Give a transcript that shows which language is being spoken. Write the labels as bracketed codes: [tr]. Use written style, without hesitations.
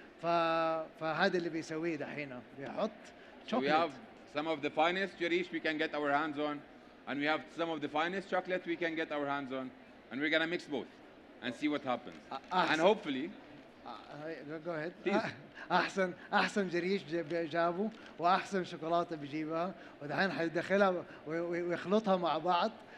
[ar] فهذا اللي بيسويه دحين، بيحط [en] So we chocolate. have some of the finest jarish we can get our hands on, and we have some of the finest chocolate we can get our hands on, and we're gonna mix both and see what happens. And hopefully, go ahead. Please. [ar] احسن جريش جابوا، واحسن شوكولاته بيجيبها، ودحين حيدخلها ويخلطها مع بعض.